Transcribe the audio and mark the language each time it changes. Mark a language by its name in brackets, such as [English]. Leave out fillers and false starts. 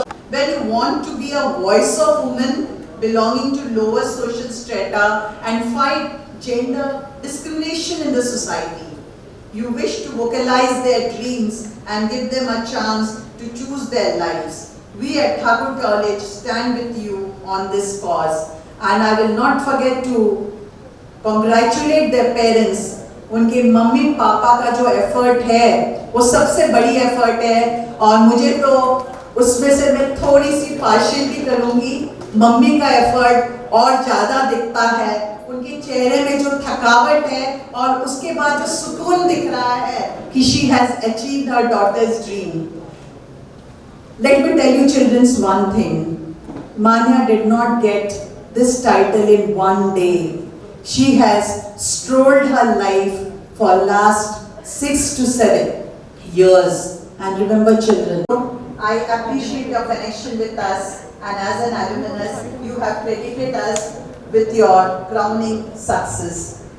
[English] When you want to be a voice of women belonging to lower social strata and fight gender discrimination in the society, you wish to vocalize their dreams and give them a chance to choose their lives. We at Thakur College stand with you on this cause, and I will not forget to congratulate their parents. [Hindi] उनके mummy papa का जो effort है वो सबसे बड़ी effort है, और मुझे तो उसमें से मैं थोड़ी सी पार्शियलिटी करूँगी, मम्मी का एफर्ट और ज़्यादा दिखता है, उनके चेहरे में जो थकावट है और उसके बाद जो सुकून दिख रहा है कि [English] she has achieved her daughter's dream. Let me tell you children's one thing, Manya did not get this title in one day. She has strolled her life for last 6 to 7 years. And remember children, I appreciate your connection with us, and as an alumnus, you have credited us with your crowning success.